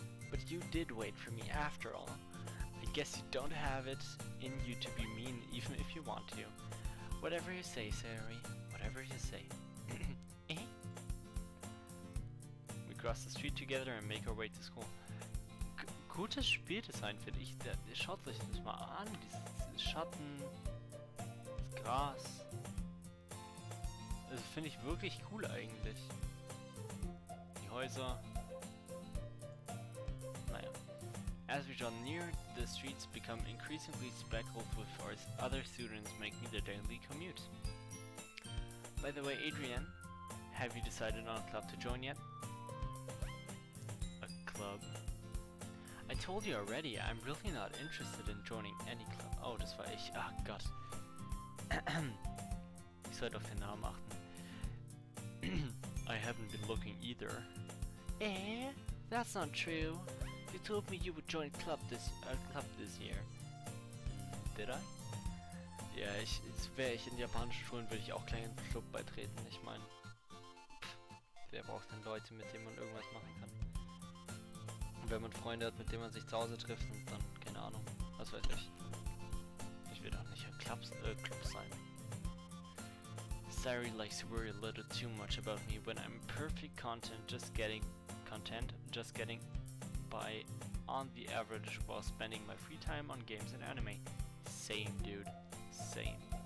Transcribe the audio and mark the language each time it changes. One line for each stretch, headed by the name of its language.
English: But you did wait for me after all. I guess you don't have it in you to be mean even if you want to. Whatever you say, Sayuri. Whatever you say. We cross the street together and make our way to school.
German: Gutes Spieldesign, finde ich. Schaut euch das mal an. Dieses Schatten, das Gras. Also finde ich wirklich cool eigentlich. Die Häuser. Naja.
English: As we draw near, the streets become increasingly speckled with our other students making their daily commute. By the way, Adrian, have you decided on a club to join yet? A club? I told you already, I'm really not interested in joining any club.
German: Oh, das war ich. Ach Gott. Ich sollte auf den Namen achten.
English: I haven't been looking either. That's not true. You told me you would join a club this year. Did I?
German: Ja, wäre ich in japanischen Schulen, würde ich auch gleich einen Club beitreten. Ich meine, wer braucht denn Leute, mit denen man irgendwas machen kann? Und wenn man Freunde hat, mit denen man sich zu Hause trifft, und dann, keine Ahnung, was weiß ich. Ich will doch nicht ein Club sein.
English: Sayuri likes to worry a little too much about me when I'm perfect content, just getting by on the average while spending my free time on games and anime. Same, dude. Same.